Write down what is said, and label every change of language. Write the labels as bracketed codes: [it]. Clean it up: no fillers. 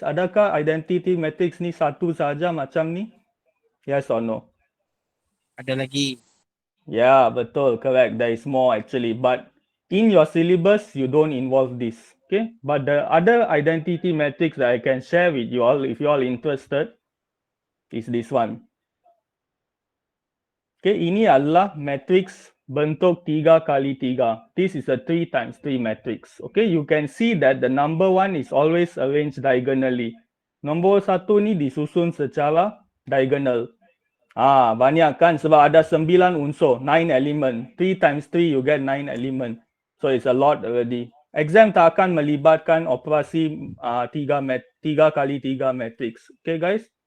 [ms] Adakah identity matrix ni satu saja macam ni? [en] Yes or no? [ms] Ada lagi. [en] Yeah, betul, correct. There is more actually, but in your syllabus, you don't involve this. Okay, but the other identity matrix that I can share with you all, if you all interested, is this one. [ms] Okay, ini adalah matrix bentuk 3 kali 3. [en] This is a 3 times 3 matrix. Okay, you can see that the number 1 is always arranged diagonally. [ms] Nombor 1 ni disusun secara diagonal. Banyak kan sebab ada 9 unsur, 9 element. [en] 3 times 3 you get 9 element. So it's a lot already. [ms] Exam tak akan melibatkan operasi 3 kali 3 matrix. [en] Okay guys?